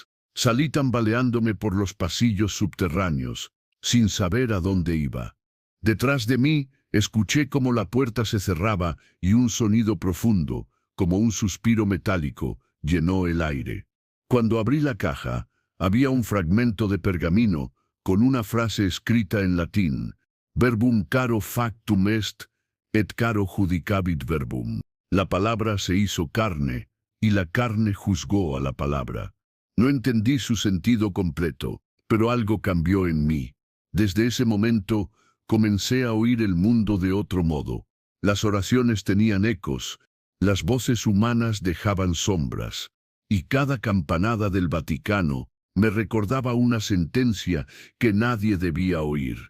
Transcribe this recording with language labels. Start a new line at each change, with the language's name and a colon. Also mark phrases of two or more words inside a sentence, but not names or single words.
Spanish: Salí tambaleándome por los pasillos subterráneos, sin saber a dónde iba. Detrás de mí, escuché cómo la puerta se cerraba y un sonido profundo, como un suspiro metálico, llenó el aire. Cuando abrí la caja, había un fragmento de pergamino con una frase escrita en latín:
Latin: verbum caro factum est, et caro judicabit verbum.
Spanish: La palabra se hizo carne, y la carne juzgó a la palabra. No entendí su sentido completo, pero algo cambió en mí. Desde ese momento, comencé a oír el mundo de otro modo. Las oraciones tenían ecos, las voces humanas dejaban sombras, y cada campanada del Vaticano me recordaba una sentencia que nadie debía oír.